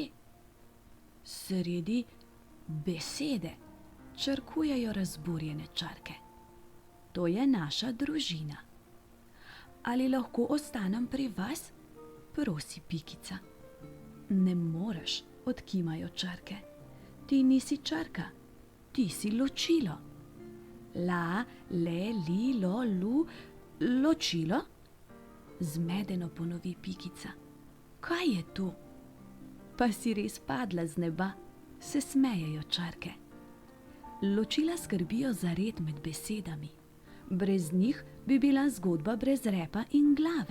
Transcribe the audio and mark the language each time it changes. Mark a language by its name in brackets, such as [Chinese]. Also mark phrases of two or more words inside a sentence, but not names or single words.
[Slovenian] Sredi besede črkujejo razburjene črke. To je naša družina. Ali lahko ostanem pri vas? Prosi Pikica. Ne moreš, odkimajo črke. Ti nisi črka, ti si ločilo. La, le, li, lo, lu, ločilo? Zmedeno ponovi Pikica. Kaj je to? Pa si res padla z neba, se smejejo črke. Ločila skrbijo za red med besedami. Brez njih bi bila zgodba brez repa in glave.